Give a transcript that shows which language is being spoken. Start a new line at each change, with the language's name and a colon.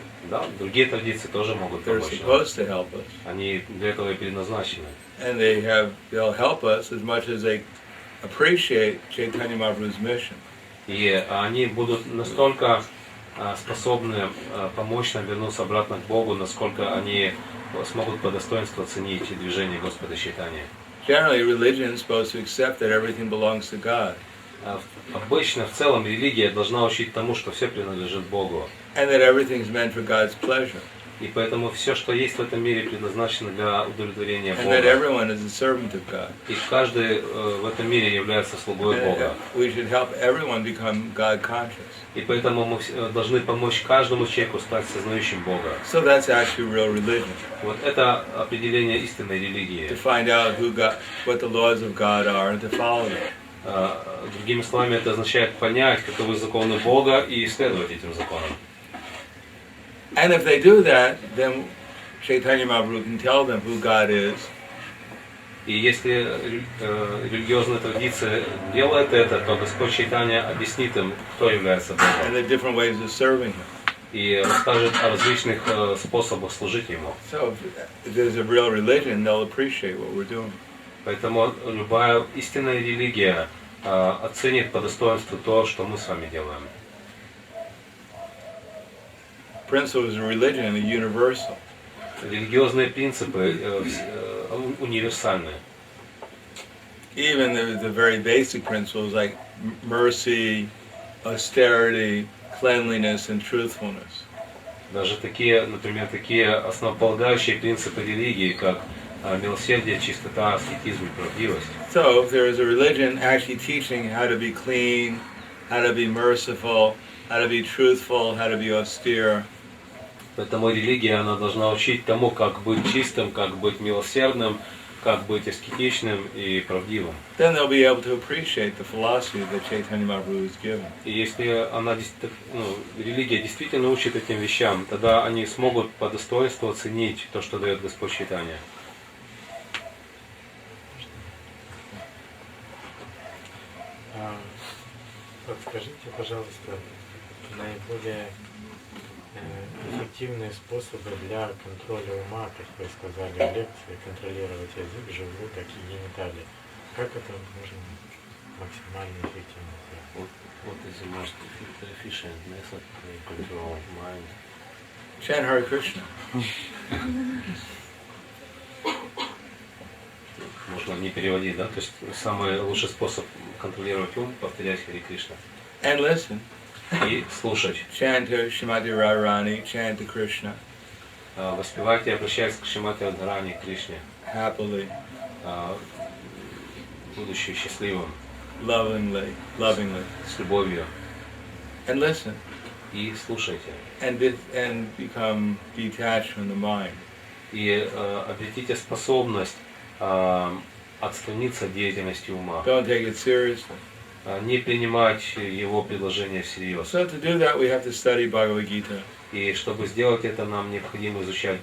Russian: Да, другие традиции тоже могут
English: They're
Russian: помочь.
English: supposed to help us.
Russian: Они для этого и предназначены.
English: And they'll help us as much as they appreciate Chaitanya Mahaprabhu's mission.
Russian: И они будут настолько способны помочь нам вернуться обратно к Богу, насколько они смогут по достоинству оценить движение Господа Чайтаньи.
English: Generally, religion is supposed to accept that everything belongs to God.
Russian: Обычно, в целом, религия должна учить тому, что все принадлежит Богу.
English: And that everything is meant for God's pleasure.
Russian: И поэтому все, что есть в этом мире, предназначено для удовлетворения
English: And that
Russian: Бога.
English: everyone is a servant of God.
Russian: И каждый в этом мире является слугой Бога.
English: We should help everyone become God conscious.
Russian: И поэтому мы должны помочь каждому человеку стать сознающим Бога.
English: So that's actually real religion.
Russian: Вот это определение истинной религии.
English: To find out what the laws of God are and to follow them.
Russian: Другими словами, это означает понять, каковы законы Бога и исследовать этим законам.
English: And if they do that, then Chaitanya Mahaprabhu can tell them who God is.
Russian: И если религиозная традиция делает это, то Господь Чайтанья объяснит им, кто является Богом.
English: And the different ways of serving Him.
Russian: И расскажет о различных способах служить Ему.
English: So if there's a real religion, they'll appreciate what we're doing.
Russian: Поэтому любая истинная религия оценит по достоинству то, что мы с вами делаем.
English: Principles of religion are universal.
Russian: Религиозные принципы универсальны.
English: Even the very basic principles like mercy, austerity, cleanliness, and truthfulness.
Russian: Даже такие, например, такие основополагающие принципы религии, как милосердие, чистота, аскетизм и правдивость.
English: So if there is a religion actually teaching how to be clean, how to be merciful, how to be truthful, how to be austere.
Russian: Поэтому религия, она должна учить тому, как быть чистым, как быть милосердным, как быть аскетичным и правдивым.
English: Then they'll be able to appreciate the philosophy that Chaitanya Mahaprabhu has given.
Russian: И если религия действительно учит этим вещам, тогда они смогут по достоинству оценить то, что дает Господь Чайтанья. Подскажите, пожалуйста, наиболее эффективные способы для контроля ума, как вы сказали в лекции, контролировать язык, желудок и гениталии. Как это можно максимально эффективно сделать?
English: What is the most efficient method to control mind? Chant Hare Krishna.
Russian: Можно не переводить, да? То есть самый лучший способ контролировать ум — повторять Харе Кришна.
English: And listen.
Russian: И слушать.
English: Chant to Shrimati Radharani, chant to Krishna.
Russian: Воспевайте и обращайтесь к Шримати Радхарани, Кришне.
English: Happily.
Russian: Будучи счастливым.
English: Lovingly.
Russian: С любовью.
English: And listen.
Russian: И слушайте.
English: And become detached from the mind.
Russian: И обретите способность отстраниться от деятельности ума.
English: Don't take it seriously.
Russian: Не принимать его предложения всерьез.
English: So to do that, we have to study Bhagavad Gita.
Russian: И чтобы сделать это, нам необходимо изучать